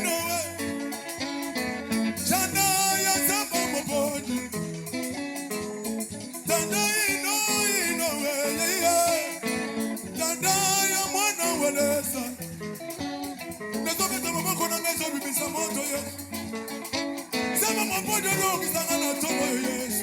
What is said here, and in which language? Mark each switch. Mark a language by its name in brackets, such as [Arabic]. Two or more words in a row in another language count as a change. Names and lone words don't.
[Lingala] Tanda ya zamba mabodi. Tanda [English] you know it. [Lingala] Tanda ya mwana weleza. Nazobeta maboko na ngai ezobimisa moto ye. Zamba mabodi olokisanga na ntongo Yesu.